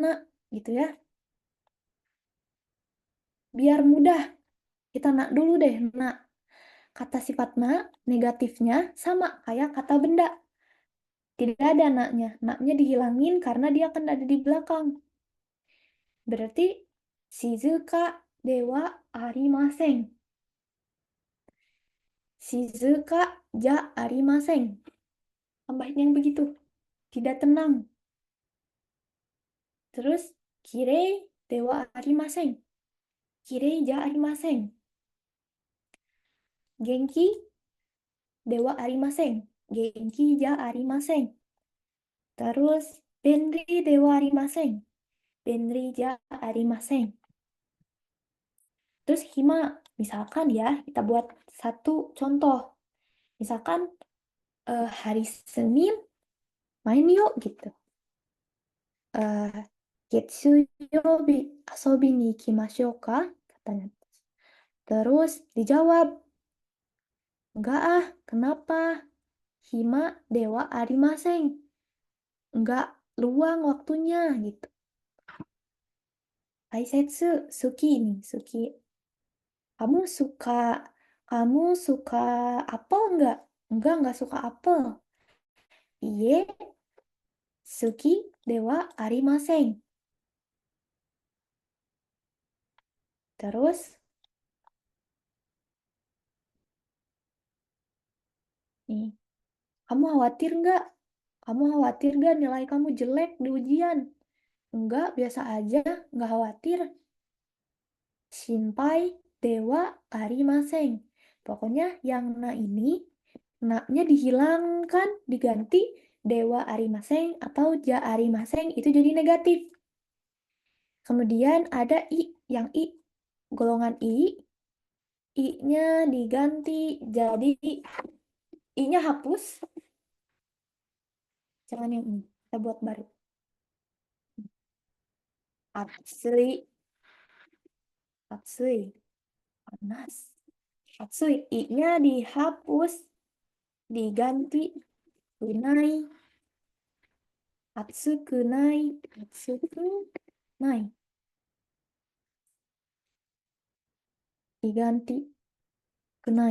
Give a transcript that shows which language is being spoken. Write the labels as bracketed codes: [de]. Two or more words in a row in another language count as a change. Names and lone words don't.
[id] Gitu ya. Biar mudah. Kita nak dulu deh, nak. Kata sifat na negatifnya sama kayak kata benda. Tidak ada naknya. Naknya dihilangin karena dia akan ada di belakang. [ja] Berarti 静かではありません. 静かじゃありません. [id] Tambahin yang begitu. Tidak tenang. [ja] Terus きれいではありません. きれいじゃありません。元気ではありません. 元気じゃありません. Terus 便利ではありません. 便利じゃありません. [id] Terus hima, misalkan ya, kita buat satu contoh. Misalkan hari Senin main yuk gitu. [ja] 月曜日遊びに行きましょうか? [id] Katanya. Terus dijawab, enggak ah, kenapa? [ja] 暇ではありません. [id] Enggak luang waktunya gitu. Aisetsu, suki nih, suki. Kamu suka apel enggak? Enggak suka apel. [ja] Iye, 好きではありません. [id] Terus, nih, kamu khawatir nggak? Kamu khawatir nggak nilai kamu jelek di ujian? Enggak, biasa aja, nggak khawatir. [ja] 心配ではありません. [id] Pokoknya yang na ini, na-nya dihilangkan, diganti [ja] ではありません [id] atau [ja] じゃありません, [id] itu jadi negatif. Kemudian ada i, yang i, golongan i-nya diganti jadi i-nya hapus. Jangan yang ini, kita buat baru. [ja] 暑い、暑い, panas. Atsui, [id] i-nya dihapus, diganti kunai. [ja] 暑くない、暑くない. [id] Diganti kunai.